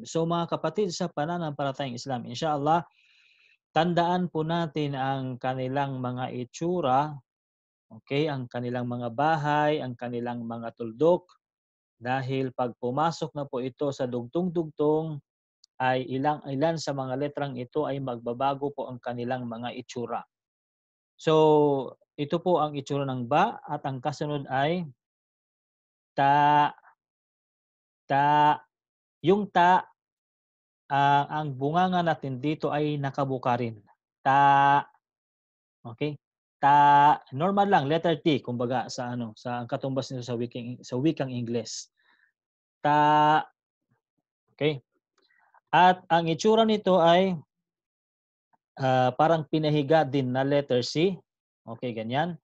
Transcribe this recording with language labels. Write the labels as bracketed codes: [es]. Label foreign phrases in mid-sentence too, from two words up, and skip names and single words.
[tl] So mga kapatid sa pananampalatayang Islam, inshallah, tandaan po natin ang kanilang mga itsura, okay, ang kanilang mga bahay, ang kanilang mga tuldok, dahil pag pumasok na po ito sa dugtong-dugtong, ay ilan sa mga letrang ito ay magbabago po ang kanilang mga itsura. So, ito po ang itsura ng ba at ang kasunod ay ta, ta. Yung ta, ang bunganga natin dito ay nakabuka rin. Ta, okay? Ta, normal lang, letter T, kumbaga sa ano, sa ang katumbas nito sa wikang Ingles. Ta, okay? At ang itsura nito ay parang pinahiga din na letter C. Okay, ganyan.